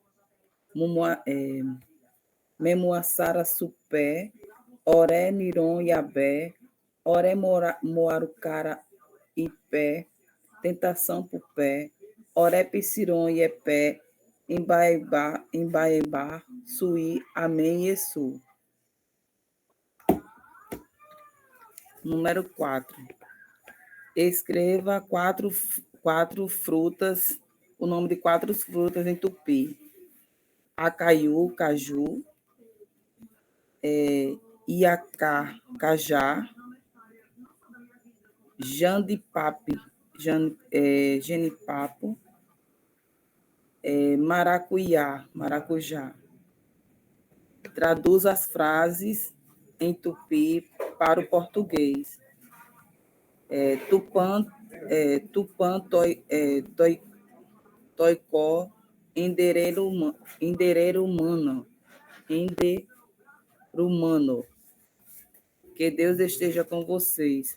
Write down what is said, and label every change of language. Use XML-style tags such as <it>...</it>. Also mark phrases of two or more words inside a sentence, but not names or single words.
<tpw>Memoassara Supé, Oré Niron Iabé, Oré Moarucara Ipé, Tentação Pupé, Oré Piciron Iepé, Embaebá, Suí, Amém, Yesu.</tpw> <pt>Número 4. Escreva quatro frutas, o nome de 4 frutas em tupi. Acaiú, caju, iacá, cajá, jandipape, genipapo, maracuiá, maracujá. Traduz as frases em tupi para o português.</pt> <tpw>Tupã, toicó, endererumano,</tpw> <pt>que Deus esteja com vocês.</pt>